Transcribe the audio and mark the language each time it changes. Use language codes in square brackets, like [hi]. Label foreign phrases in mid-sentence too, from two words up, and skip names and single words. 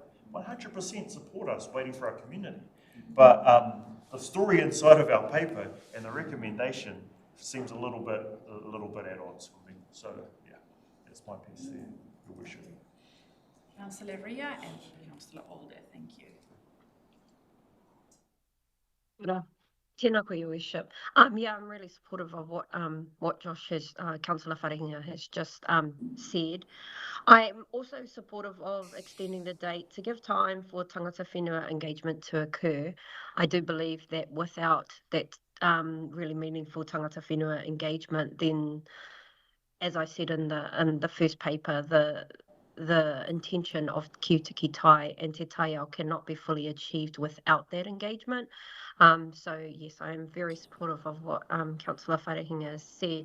[en] 100% support us waiting for our community. But the story inside of our paper and the recommendation seems a little bit at odds for me. So yeah, that's my piece there, Your Worship. Councillor Ria and Councillor Alder, thank you. [mi] Tēnā koe, [en] Your Worship. Yeah, I'm really supportive of what Josh has, Councillor Wharenga has just said. I'm also supportive of extending the date to give time for [mi] tangata whenua [en] engagement to occur. I do believe that without that really meaningful [mi] tangata whenua [en] engagement, then, as I said in the first paper, the intention of Ki Tiki Tai and Te Taiao cannot be fully achieved without that engagement. So yes, I am very supportive of what Councillor Wharenga has said.